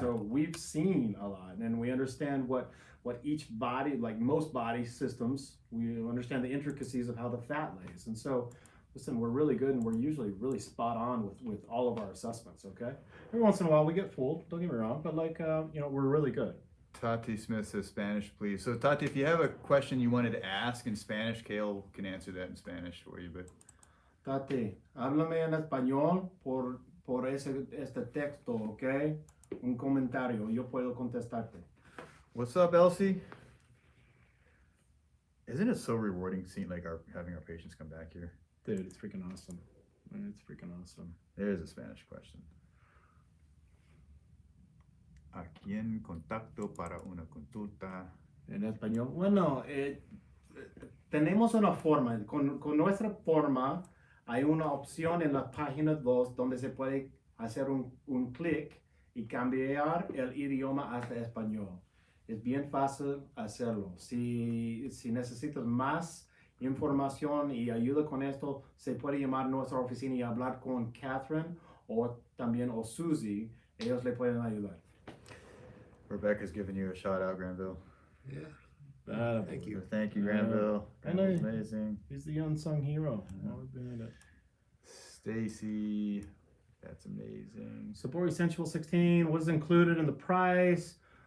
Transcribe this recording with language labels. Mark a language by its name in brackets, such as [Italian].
[English] so we've seen a lot, and we understand what each body, like most body systems, we understand the intricacies of how the fat lays, and so listen, we're really good, and we're usually really spot on with all of our assessments. Okay, every once in a while we get fooled. Don't get me wrong, but we're really good. Tati Smith says Spanish, please. So Tati, if you have a question you wanted to ask in Spanish, Kale can answer that in Spanish for you, but. [Spanish] Tati, háblame en español por este texto, ¿ok? Un comentario, yo puedo contestarte. [English] What's up, Elsie? Isn't it so rewarding seeing having our patients come back here? Dude, it's freaking awesome. It's freaking awesome. There's a Spanish question. [Spanish] ¿A quién contacto para una consulta? En español. Bueno, tenemos una forma. Con nuestra forma, hay una opción en la página 2 donde se puede hacer un clic y cambiar el idioma hasta español. Es bien fácil hacerlo. Si necesitas más información y ayuda con esto, se puede llamar a nuestra oficina y hablar con Catherine o Susie. Ellos le pueden ayudar. [English] Rebecca's giving you a shout out, Granville. Yeah. Thank you. Thank you, Granville. I know. Amazing. He's the unsung hero. Stacy, that's amazing. Support Essential 16, what is included in the price?